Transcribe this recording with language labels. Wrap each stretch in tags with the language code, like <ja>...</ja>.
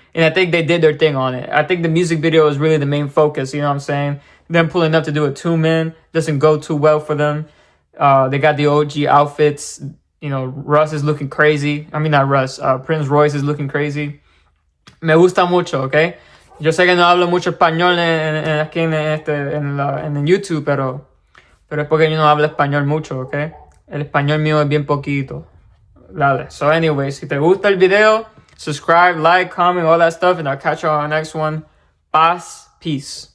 <en>And I think they did their thing on it. I think the music video is really the main focus, you know what I'm saying? Them pulling up to do a 2-man doesn't go too well for them. They got the OG outfits. You know, Russ is looking crazy. I mean, not Russ. Prince Royce is looking crazy.</en> <es>Me gusta mucho, ¿ok? Yo sé que no hablo mucho español aquí en YouTube, pero es porque yo no hablo español mucho, ¿ok? El español mío es bien poquito. Dale.</es> <en>So anyway,</en> <es>si te gusta el video,</es> <en>subscribe, like, comment, all that stuff, and I'll catch you on the next one. Paz, peace.</en>